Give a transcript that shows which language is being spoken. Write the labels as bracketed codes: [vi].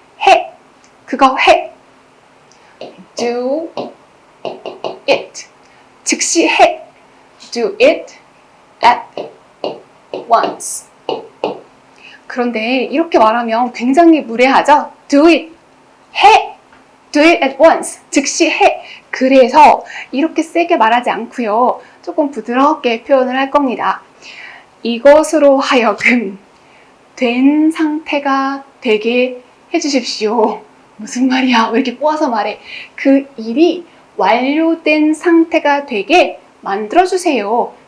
[ko] 해, 그거 해. [en] do it, [ko] 즉시 해. [en] do it at once. [ko] 그런데 이렇게 말하면 굉장히 무례하죠? [en] do it, [ko] 해! [en] do it at once, [ko] 즉시 해! 그래서 이렇게 세게 말하지 않고요. 조금 부드럽게 표현을 할 겁니다. 이것으로 하여금 된 상태가 되게 해주십시오. 무슨 말이야? 왜 이렇게 꼬아서 말해? 그 일이 완료된 상태가 되게 만들어주세요.